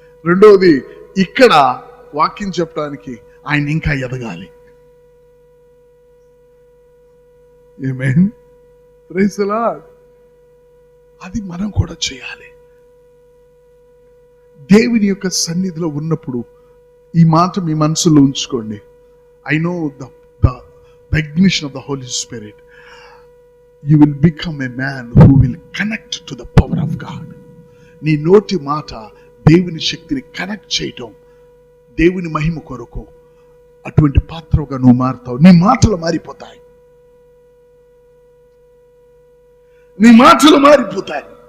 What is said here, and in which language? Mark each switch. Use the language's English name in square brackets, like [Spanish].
[Telugu] రెండవది, ఇక్కడ వాక్యం చెప్పడానికి ఆయన ఇంకా ఎదగాలి. ఆమేన్. Praise the lord. అది మనం కూడా చేయాలి. దేవుని యొక్క సన్నిధిలో ఉన్నప్పుడు ఈ మాట మీ మనసులో ఉంచుకోండి. [English] I know the ignition of the Holy Spirit. You will become a man who will connect to the power of God. [Telugu] నీ నోటి మాట దేవుని శక్తిని కనెక్ట్ చేయటం, దేవుని మహిమ కొరకు అటువంటి పాత్రగా నువ్వు మారుతావు. నీ మాటలు మారిపోతాయి, నీ మాటలు మారిపోతాయి.